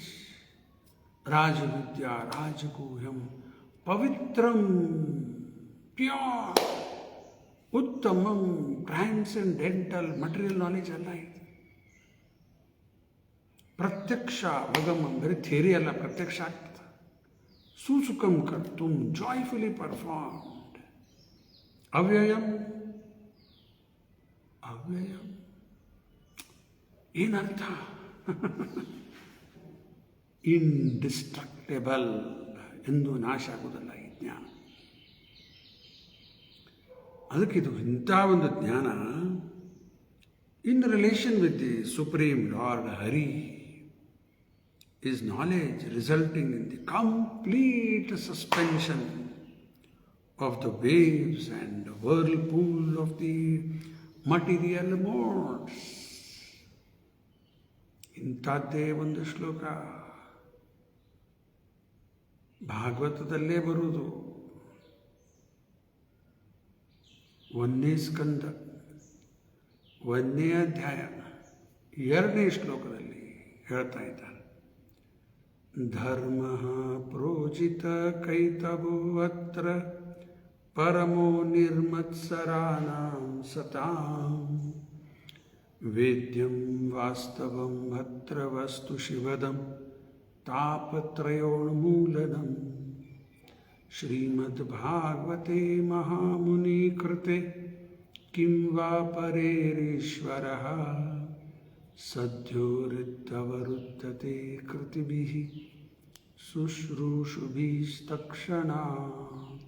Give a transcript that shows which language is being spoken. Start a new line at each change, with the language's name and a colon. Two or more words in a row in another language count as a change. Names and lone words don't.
Sanskrit: ರಾಜವಿದ್ಯಾ ರಾಜಗೂಯಂ ಪವಿತ್ರಂ, ಪ್ಯೂರ್, ಉತ್ತಮಂ, ಟ್ರಾನ್ಸೆಂಡೆಂಟಲ್.
English: material knowledge
Kannada: ಅಲ್ಲ ಇದು.
Sanskrit: ಪ್ರತ್ಯಕ್ಷ ಅವಗಮಂ,
Kannada: ಬರೀ ಥಿಯರಿ ಅಲ್ಲ, ಪ್ರತ್ಯಕ್ಷ ಆಗ್ತದೆ.
Sanskrit: ಸುಸುಖಂ ಕರ್ತುಂ,
English: joyfully performed.
Kannada: ಅವ್ಯಯಂ, ಅವ್ಯಯಂ ಏನರ್ಥ? ಇಂಡಿಸ್ಟ್ರಕ್ಟೇಬಲ್, ಎಂದು ನಾಶ ಆಗುವುದಲ್ಲ ಈ ಜ್ಞಾನ. ಅದಕ್ಕಿದು ಇಂಥ ಒಂದು ಜ್ಞಾನ
English: in relation with the supreme Lord
Kannada: ಹರಿ.
English: is knowledge resulting in the complete suspension of the waves and whirlpool of the material modes.
Kannada: ಇಂಥದ್ದೇ ಒಂದು ಶ್ಲೋಕ ಭಾಗವತದಲ್ಲೇ ಬರುವುದು. 1ನೇ ಸ್ಕಂದ 1ನೇ ಅಧ್ಯಾಯ 2ನೇ ಶ್ಲೋಕದಲ್ಲಿ ಹೇಳ್ತಾ ಇದ್ದಾರೆ.
Sanskrit: ಧರ್ಮ ಪ್ರೋಜಿತ ಕೈತವೋ ಅತ್ರ ಪರಮೋ ನಿರ್ಮತ್ಸರಾಣಾಂ ಸತಾಂ ವೇದ್ಯಂ ವಾಸ್ತವಂ ಅತ್ರ ವಸ್ತು ಶಿವದಂ ತಾಪತ್ರಯೋನ್ಮೂಲನಂ ಶ್ರೀಮದ್ಭಾಗವತೆ ಮಹಾಮುನಿಕೃತೆ ಕಿಂ ವಾ ಪರೇರೀಶ್ವರಃ ಸದ್ಯೋರಿದ್ದವರುದ್ಧತೆ ಕೃತಿಭಿಃ ಶುಶ್ರೂಷುಭಿಸ್ತಕ್ಷಣಾತ್.